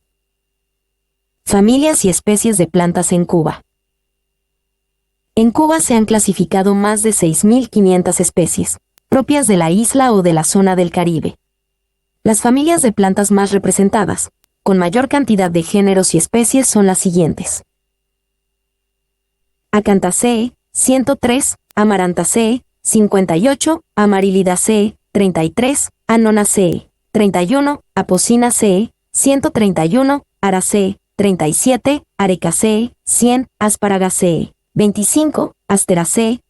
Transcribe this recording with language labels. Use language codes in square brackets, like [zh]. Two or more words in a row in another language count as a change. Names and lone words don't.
[es] Familias y especies de plantas en Cuba. En Cuba se han clasificado más de 6.500 especies, propias de la isla o de la zona del Caribe. Las familias de plantas más representadas, con mayor cantidad de géneros y especies son las siguientes. Acanthaceae, 103, Amarantaceae, 58, Amarilidaceae, 33, Anonaceae, 31, Apocynaceae, 131, Araceae, 37, Arecaceae, 100, Asparagaceae, 25, Asteraceae,